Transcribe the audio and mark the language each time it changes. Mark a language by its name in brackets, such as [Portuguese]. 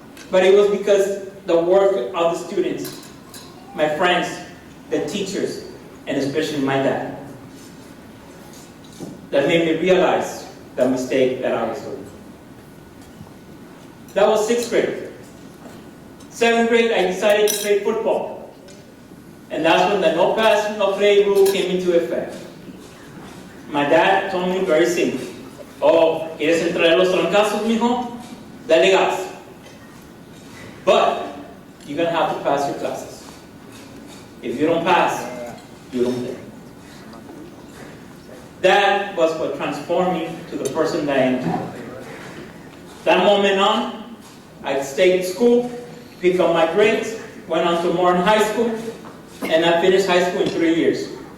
[English] But it was because the work of the students, my friends, the teachers, and especially my dad, that made me realize the mistake that I was doing. That was 6th grade. 7th grade, I decided to play football. And that's when the no pass, no play rule came into effect. My dad told me very simply, oh, [Spanish] ¿quieres entrar a los trancazos, mijo? Dale gas. [English] But you're going to have to pass your classes. If you don't pass, you don't play. That was what transformed me to the person that I am today. That moment on, I stayed in school, picked up my grades, went on to Martin High School, and I finished high school in 3 years.